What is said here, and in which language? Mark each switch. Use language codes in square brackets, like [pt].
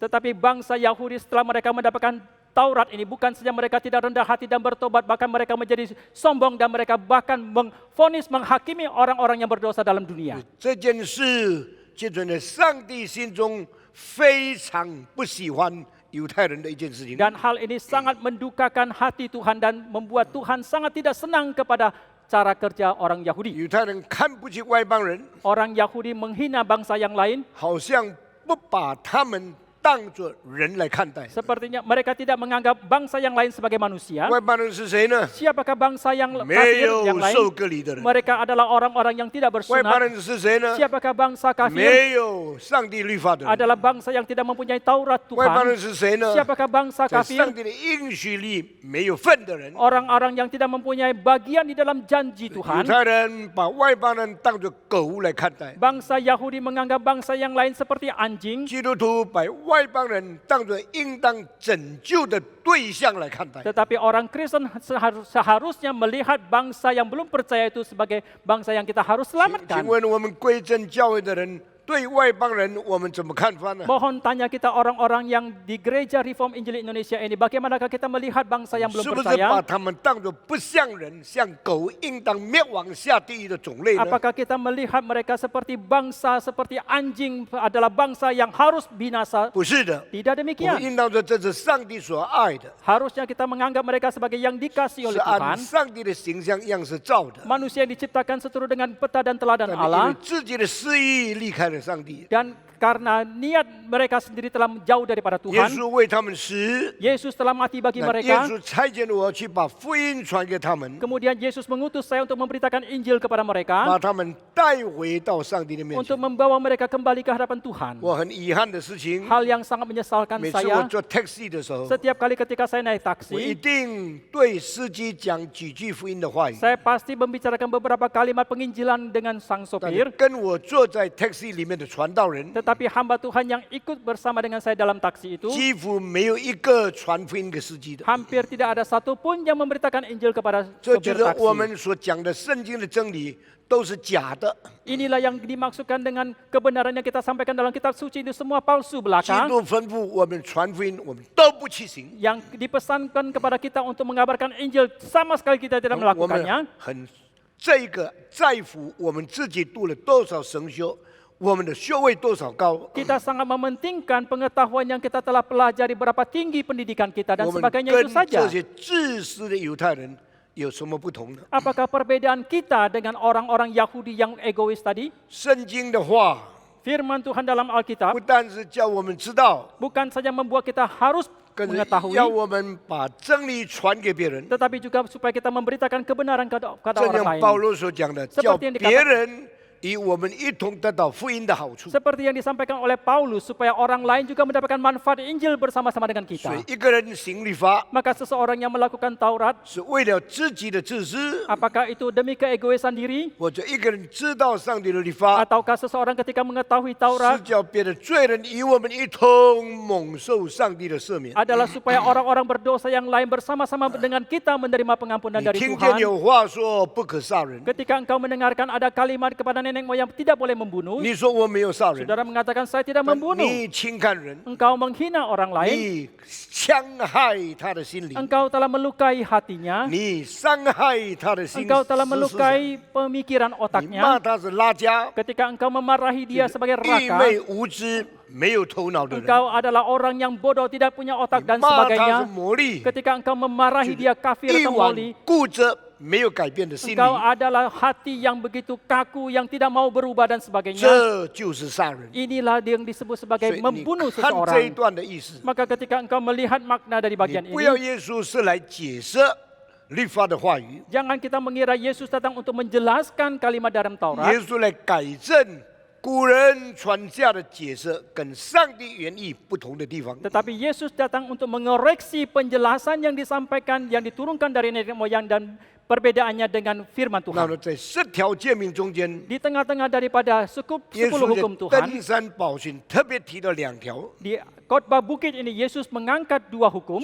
[id] Tetapi bangsa Yahudi setelah mereka mendapatkan Taurat ini, bukan saja mereka tidak rendah hati dan bertobat, bahkan mereka menjadi sombong dan mereka bahkan memvonis, menghakimi orang-orang yang berdosa dalam dunia. [zh] 这件事就成了上帝心中非常不喜欢犹太人的一件事情。 [id] Dan hal ini sangat mendukakan hati Tuhan dan membuat Tuhan sangat tidak senang kepada cara kerja orang Yahudi. [zh] 犹太人看不起外邦人， [id] Orang Yahudi menghina bangsa yang lain, [zh] 好像不把他们当作人来看待。 [id] Sepertinya mereka tidak menganggap bangsa yang lain sebagai manusia. [zh] 外邦人是谁呢？ [id] Siapakah bangsa yang [zh] 没 [id] kafir [zh] 有 [id] yang lain? [zh] 受割礼的人。 [id] Mereka adalah orang-orang yang tidak [zh] 外邦 [id] bersunat. [zh] 人是谁呢？ [id] Siapakah bangsa kafir? [zh] 没有上帝律法的人。 [id] Adalah bangsa yang tidak mempunyai Taurat [zh] 外邦人是谁呢？ [id] Siapakah bangsa [zh] 在 [id] kafir? [zh] 上帝的应许里没有份的人。 [id] Orang-orang yang tidak mempunyai bagian di dalam janji [zh] 犹 [id] Tuhan. [zh] 太人把外邦人当作狗来看待， [id] Bangsa Yahudi menganggap bangsa yang lain seperti anjing. [zh] 基督徒把外邦人当作应当拯救的对象来看待。 [id] Tetapi orang Kristen seharusnya melihat bangsa yang belum percaya itu sebagai bangsa yang kita harus [zh] 请 [id] selamatkan. [zh] 问我们归正教会的人对外邦人我们怎么看法呢？ [id] Mohon tanya kita orang-orang yang di Gereja Reform Injil Indonesia ini, bagaimanakah kita melihat bangsa yang [zh] 是 [id] belum [zh] 不是把他们当作不像人、像狗，应当灭亡下地狱的种类呢？ [id] Apakah kita melihat mereka seperti bangsa, seperti anjing adalah bangsa yang harus binasa? [zh] 不是的， [id] Tidak [zh] 我们 [id] demikian. [zh] 应当说这是上帝所爱的， [id] Harusnya kita menganggap mereka sebagai yang [zh] 是 [id] dikasih oleh [zh] 按 [id] Tuhan. [zh] 上帝的形象样式造的。 [id] Manusia yang diciptakan seturut dengan peta dan teladan [zh] 但因为 [id] Allah. [zh] 自己的私意离开了上帝， [id] Dan karena niat mereka sendiri telah jauh daripada [zh] 耶 [id] Tuhan. [zh] 稣为他们死。 [id] Yesus telah mati bagi [zh] 那耶 [id] mereka. [zh] 稣差遣我去把福音传给他们， [id] Kemudian Yesus mengutus saya untuk memberitakan Injil kepada [zh] 把 [id] mereka. [zh] 他们带回到上帝的面 [id] Untuk [zh] 前。 [id] membawa mereka kembali ke hadapan Tuhan. [zh] 我很遗憾的事情， [id] Hal yang sangat menyesalkan [zh] 每次我 [id] saya, [zh] 坐 taxi 的时候， [id] setiap kali ketika saya naik [zh] 我一 [id] taksi, [zh] 定对司机讲几句福音的话语。 [id] saya pasti membicarakan beberapa kalimat penginjilan dengan sang [zh] 但 [id] sopir. [zh] 跟我坐在 taxi 里面的传道人， [id] Tetapi hamba Tuhan yang ikut bersama dengan saya dalam taksi itu, [zh] 几乎没有一个传福音给司机的。 [id] hampir tidak ada satupun yang memberitakan Injil kepada [zh] 这就 [id] sopir [zh] 是我们所讲的圣经的真理都是假的。 [id] Inilah yang dimaksudkan dengan kebenaran yang kita sampaikan dalam kitab suci itu semua palsu [zh] 基 [id] belaka. [zh] 督吩咐我们传福音，我们都不去行。 [id] Yang dipesankan kepada kita untuk mengabarkan Injil, sama sekali kita tidak [zh] 我们 [id] melakukannya. [zh] 很这个在乎我们自己读了多少神修，我们的学位多少高， [id] Kita sangat mementingkan pengetahuan yang kita telah pelajari, berapa tinggi pendidikan kita dan [zh] 我们 [id] sebagainya [zh] 跟 [id] itu saja. [zh] 这些自私的犹太人有什么不同呢？ [id] Apakah perbedaan kita dengan orang-orang Yahudi yang egois tadi? [zh] 圣经的话 [id] Firman Tuhan dalam Alkitab [zh] 不但是叫我们知道， [id] bukan saja membuat kita harus [zh] 更是 [id] mengetahui, [zh] 要我们把真理传给别人。 [id] tetapi juga supaya kita memberitakan kebenaran kepada [zh] 正 [id] orang [zh] 像 [id] lain. [zh] 保罗所讲的， [id] Seperti [zh] 叫 [id] yang dikatakan- [zh] 别人与我们一同得到福音的好处。 [id] Seperti yang disampaikan oleh Paulus, supaya orang lain juga mendapatkan manfaat Injil bersama-sama dengan [zh] 所 [id] kita. [zh] 以一个人行律法 [id] Maka seseorang yang melakukan Taurat, [zh] 是为了自己的自私， [id] apakah itu demi keegoisan diri? [zh] 或者一个人知道上帝的律法， [id] Ataukah seseorang ketika mengetahui [zh] 是 [id] Taurat [zh] 叫别的罪人与我们一同蒙受上帝的赦免。 [id] adalah supaya orang-orang berdosa yang lain bersama-sama dengan kita menerima pengampunan [zh] 你 [id] dari [zh] 听见 [id] Tuhan. [zh] 有话说不可杀人， [id] Ketika engkau mendengarkan ada kalimat kepada nenek moyang tidak boleh membunuh, [zh] 你说我没有杀人， [id] saudara mengatakan saya tidak [zh] 但 [id] membunuh. [zh] 你轻看人， [id] Engkau menghina orang lain, [zh] 你伤害他的心灵， [id] engkau telah melukai hatinya, [zh] 你伤害他的心 [id] engkau telah [zh] 思想 [id] melukai pemikiran [zh] 你骂 [id] otaknya. [zh] 他是拉家， [id] Ketika engkau memarahi dia sebagai [zh] 愚 [id] raka, [zh] 昧无知、没有头脑的人， [id] engkau adalah orang yang bodoh, tidak punya otak [zh] 你 [id] dan [zh] 骂他是 [id] sebagainya. [zh] 魔力， [id] Ketika engkau memarahi dia kafir [zh] 一 [id] atau [zh] 往 [id] moli, [zh] 固着、没有改变的心 [id] engkau [zh] 理， [id] adalah hati yang begitu kaku, yang tidak mau berubah dan sebagainya. [zh] 这就是杀人。 [id] Inilah yang disebut [zh] 所 [id] sebagai [zh] 以你 [id] membunuh [zh] 看这一 [id] seseorang. [zh] 段的意思， [id] Maka ketika engkau melihat makna dari [zh] 你 [id] bagian [zh] 不要 [id] ini, [zh] 耶稣是来解释律法的话语， [id] jangan kita mengira Yesus datang untuk menjelaskan kalimat dalam Taurat, [zh] 耶稣来改正古人传下的解释跟上帝原意不同的地方。 [id] tetapi Yesus datang untuk mengoreksi penjelasan yang disampaikan, yang diturunkan dari nenek moyang dan perbedaannya dengan firman [zh] 那 [id] Tuhan. [zh] 么在10条诫命中间， [id] Di tengah-tengah daripada 10 [zh] 耶稣 [id] hukum [zh] 在登山宝训特别提了2条， [id] di khotbah bukit ini Yesus mengangkat 2 hukum,